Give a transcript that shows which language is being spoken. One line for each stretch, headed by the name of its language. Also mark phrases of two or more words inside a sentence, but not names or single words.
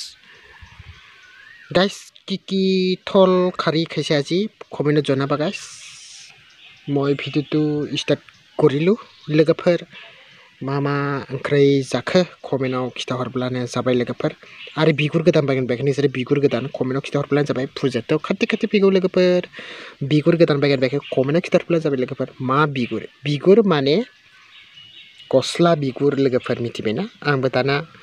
Assamese: গাইজ কি থল খাৰি খাইছে আজি কমেণ্টত জনাবা গাইজ মই ভিডিঅ'টো ষ্টাৰ্ট কৰিলোঁ
Bodo: लोगोफोर मा ओंख्रि जाखो कमेन्टआव खिथाहरब्लानो जाबाय लोगोफोर आरो बिगुर गोदान बायगोन नोंसोर बिगुर गोदान कमेन्टआव खिथाहरब्लानो जाबाय फुजायाथ' खाथि फैगौ लोगोफोर बिगुर गोदान बायगोन कमेन्टआव खिथाहरब्लानो जाबाय लोगोफोर मा बिगुर माने गस्ला बिगुर लोगोफोर मिथिबायना आंबो दाना